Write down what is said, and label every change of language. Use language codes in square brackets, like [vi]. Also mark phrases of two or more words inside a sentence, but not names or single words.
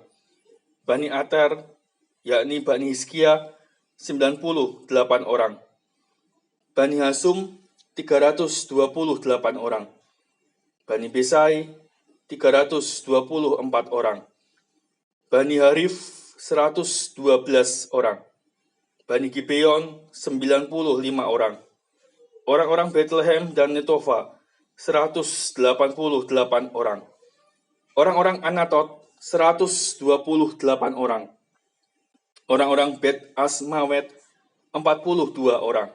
[id] Bani Ater, yakni Bani Hizkia 98 orang. Bani Hasum 328 orang. Bani Besai 324 orang. Bani Harif 112 orang. Bani Gibeon 95 orang. Orang-orang Bethlehem dan Netofa 188 orang. Orang-orang Anatot 128 orang. Orang-orang Bet Asmawet 42 orang.